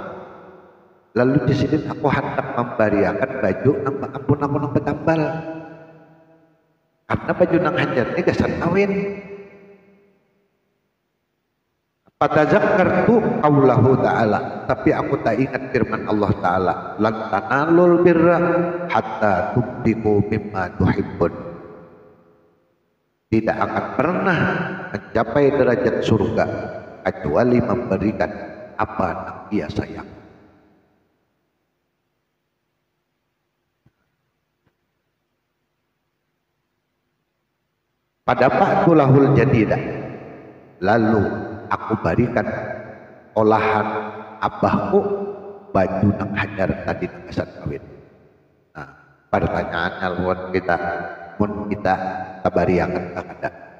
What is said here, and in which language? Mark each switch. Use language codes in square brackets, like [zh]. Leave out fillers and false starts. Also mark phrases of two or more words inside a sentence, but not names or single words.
[bjn] Lalu di sini aku hendak membariakan baju nang ampun aku nang betambal. Karena baju nang hajar ini gasan kawin. [ar] فتذكرت قوله تعالى, [id] tapi aku tak ingat firman Allah Ta'ala, [ar] لن تنالوا البر حتى تنفقوا مما تحبون. [id] Tidak akan pernah mencapai derajat surga kecuali memberikan apa yang dia sayang. [bjn] Pada Fathulahul Jadidah, lalu aku berikan olahan abahku baju nang hanyar tadi kesan kawin. Nah, pertanyaannya luar kita tabariakan kakanda.